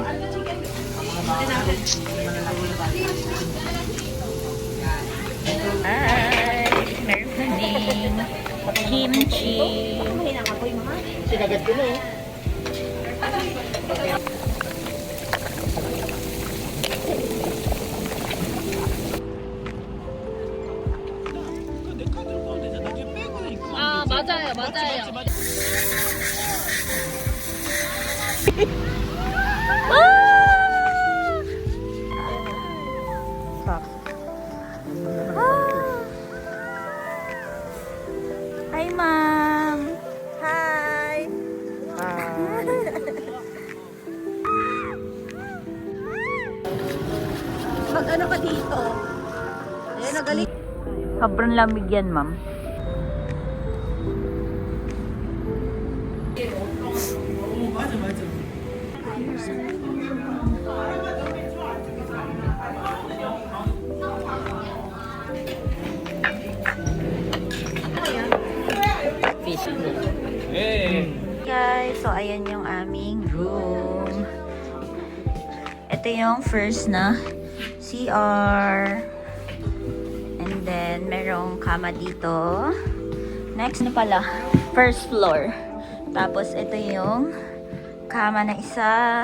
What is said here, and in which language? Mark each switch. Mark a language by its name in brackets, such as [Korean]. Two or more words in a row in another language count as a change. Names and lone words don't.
[Filipino] Ay, meron kimchi. Sinagat ko na eh. [Korean] 아, 맞아요, 맞아요. [English] Hi, Ma'am. Hi. [Filipino] Mag-ano ka dito? Ayan, nagaling. Sobrang lamig yan, Ma'am. [Korean] 맞아, 맞아. [Filipino] Fish. Guys, so ayan yung aming room. Ito yung first na CR. [English] And then, [Filipino] merong kama dito. Next na pala, [English] first floor. [Filipino] Tapos, ito yung kama na isa.